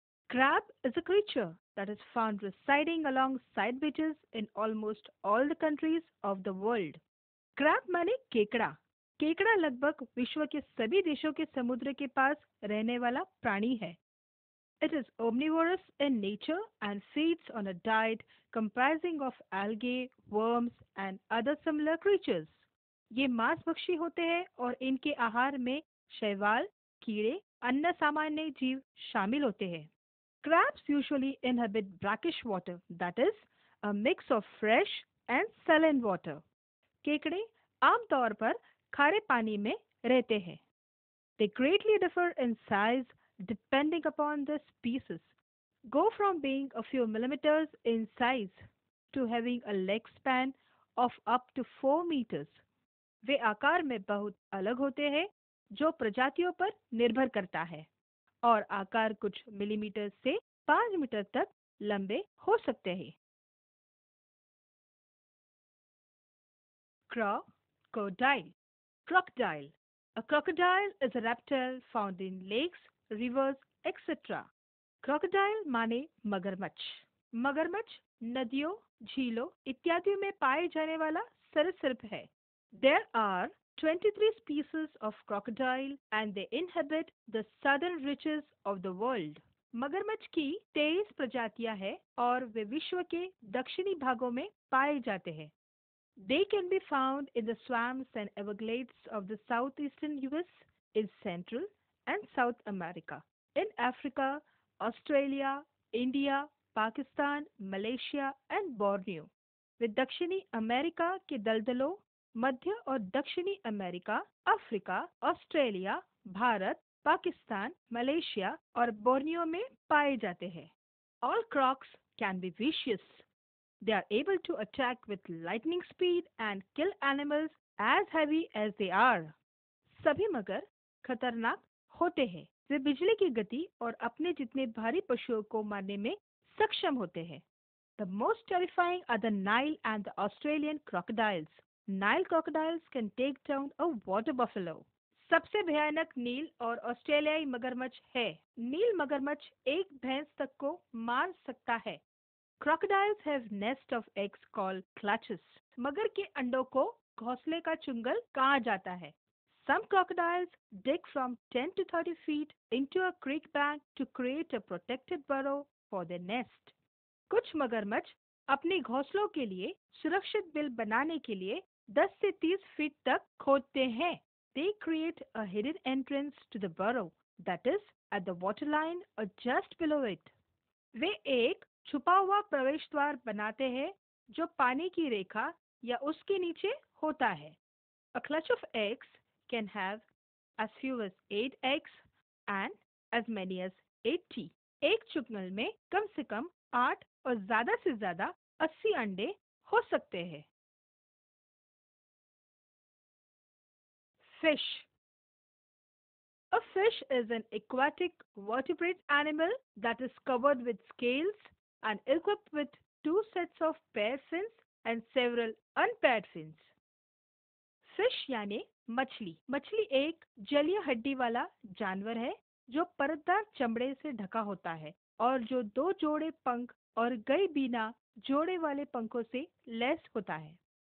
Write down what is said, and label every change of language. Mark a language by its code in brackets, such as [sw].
[en] Crab is a creature that is found residing along side beaches in almost all the countries of the world. [hi] Crab माने केकड़ा। केकड़ा लगभग विश्व के सभी देशों के समुद्र के पास रहने वाला प्राणी है। [en] It is omnivorous in nature and feeds on a diet comprising of algae, worms and other similar creatures. [hi] ये मांसभक्षी होते हैं और इनके आहार में शैवाल, कीड़े, अन्य सामान्य जीव शामिल होते हैं। [en] Crabs usually inhabit brackish water, that is, a mix of fresh and saline water. [hi] केकड़े आमतौर पर खारे पानी में रहते हैं। [en] They greatly differ in size depending upon the species, go from being a few millimeters in size to having a leg span of up to 4 meters. [hi] वे आकार में बहुत अलग होते हैं, जो प्रजातियों पर निर्भर करता है, और आकार कुछ मिलीमीटर से 5 मीटर तक लंबे हो सकते हैं। [en] Crocodile. Crocodile. A crocodile is a reptile found in lakes, rivers, etc. [hi] Crocodile माने मगरमच्छ। मगरमच्छ नदियों, झीलों इत्यादि में पाए जाने वाला सरीसृप है। [en] There are 23 species of crocodile and they inhabit the southern reaches of the world. [hi] मगरमच्छ की 23 प्रजातियां हैं और वे विश्व के दक्षिणी भागों में पाए जाते हैं। [en] They can be found in the swamps and everglades of the southeastern US, in Central and South America, in Africa, Australia, India, Pakistan, Malaysia and Borneo. [hi] वे दक्षिणी अमेरिका के दलदलों, मध्य और दक्षिणी America, Africa, Australia, Bharat, Pakistan, Malaysia और Borneo में पाए जाते हैं। [en] All crocs can be vicious. They are able to attack with lightning speed and kill animals as heavy as they are. [hi] सभी मगर खतरनाक होते हैं। वे बिजली की गति और अपने जितने भारी पशुओं को मारने में सक्षम होते हैं। [en] The most terrifying are the Nile and the Australian crocodiles. Nile crocodiles can take down a water buffalo. [hi] सबसे भयानक नील और ऑस्ट्रेलियाई मगरमच्छ है। नील मगरमच्छ एक भैंस तक को मार सकता है। [en] Crocodiles have nest of eggs called clutches. [hi] मगर के अंडों को घोंसले का चुंगल कहा जाता है। [en] Some crocodiles dig from 10 to 30 feet into a creek bank to create a protected burrow for their nest. [hi] कुछ मगरमच्छ अपने घोंसलों के लिए सुरक्षित बिल बनाने के लिए 10 से 30 फीट तक खोदते हैं। [en] They create a hidden entrance to the burrow, that is, at the waterline or just below it. [hi] वे एक छुपा हुआ प्रवेश द्वार बनाते हैं जो पानी की रेखा या उसके नीचे होता है। [en] A clutch of eggs can have as few as 8 eggs and as many as 80. [hi] एक चुंगल में कम से कम 8 और ज्यादा से ज्यादा 80 अंडे हो सकते हैं। [en] Fish. A fish is an aquatic vertebrate animal that is covered with scales and equipped with 2 sets of paired fins and several unpaired fins. [hi] Fish यानी मछली। मछली एक जलीय हड्डी वाला जानवर है जो परतदार चमड़े से ढका होता है और जो 2 जोड़े पंख और कई बिना जोड़े वाले पंखों से लैस होता है।